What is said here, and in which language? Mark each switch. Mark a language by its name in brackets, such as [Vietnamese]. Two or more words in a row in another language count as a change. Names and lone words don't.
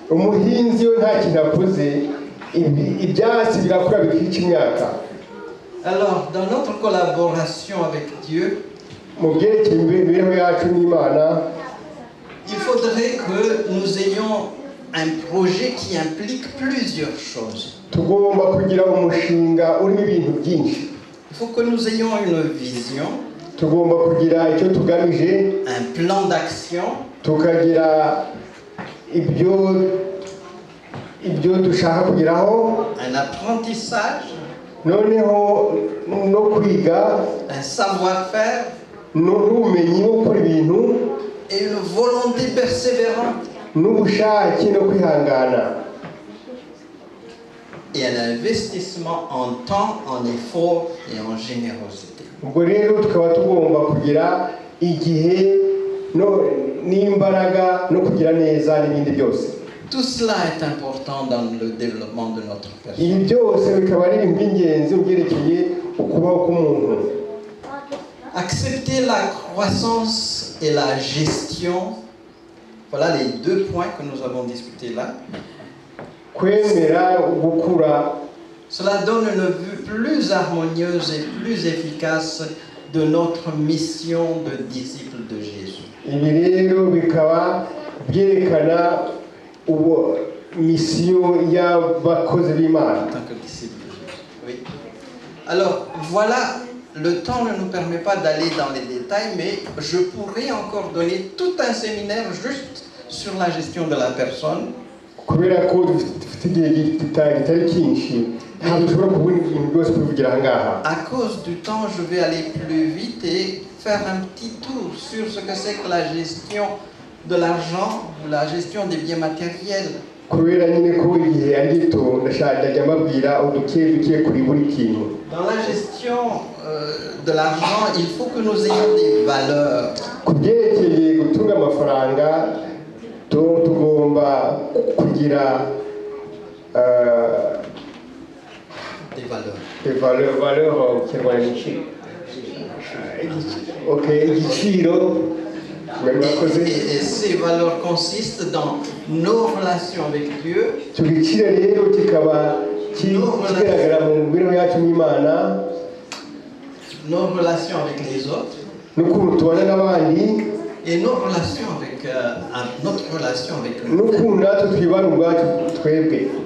[French] Alors, dans notre collaboration avec Dieu, il faudrait que nous ayons un projet qui implique plusieurs choses. [Kinyarwanda] tugomba kugira umushinga urimo ibintu byinshi. [French] Il faut que nous ayons une vision, [Kinyarwanda] tugomba kugira icyo tugamije, [French] un plan d'action, [Kinyarwanda] tukagira ibyo dushaka kugeraho, [French] un apprentissage, [Kinyarwanda] noneho no kwiga, [French] un savoir-faire [Kinyarwanda] n'ubumenyi bwo gukora ibintu, [French] et une volonté persévérante. [Kinyarwanda] n'ubushake no kwihangana. [French] Et un investissement en temps, en effort et en générosité. [Kinyarwanda] ubwo rero tukaba tugomba kugira igihe n'imbaraga no kugira neza n'ibindi byose. [French] Tout cela est important dans le développement de notre personne. [Kinyarwanda] ibi byose bikaba ari ibintu by'ingenzi mu byerekeye ukubaho k'umuntu. [French] Accepter la croissance et la gestion, voilà les deux points que nous avons discutés là. [Kinyarwanda] kwemera gukura, [French] Cela donne une vue plus harmonieuse et plus efficace de notre mission de disciple de Jésus. [Kinyarwanda] ibi rero bikaba byerekana misiyo y'abakozi b'Imana. [French] En tant que disciple de Jésus. Oui. Alors voilà, le temps ne nous permet pas d'aller dans les détails, mais je pourrais encore donner tout un séminaire juste sur la gestion de la personne. [Kinyarwanda] kubera ko dufite igihe kitari cyinshi ntabwo dushobora kubona ibintu byose kubigira aha ngaha. [French] À cause du temps, je vais aller plus vite et faire un petit tour sur ce que c'est que la gestion de l'argent ou la gestion des biens matériels. [Kinyarwanda] kubera nyine ko igihe ari gito ndashaka mbabwira uduke kuri buri kintu. [French] Dans la gestion de l'argent, il faut que nous ayons des valeurs. [Kinyarwanda] ku byerekeye gutunga amafaranga tugomba kugira [French] Des valeurs. [Kinyarwanda] valeurs mu kinyarwanda igiciro. [French] Et ces valeurs consistent dans nos relations avec Dieu, [Kinyarwanda] icyo giciro rero kikaba kigaragara mu mibereho yacu n'Imana, [French] nos relations avec les autres [Kinyarwanda] n'ukuntu tubana n'abandi, [French] et nos relations avec, notre relation avec nous. [Kinyarwanda] n'ukuntu natwe twibana ubwacu twebwe.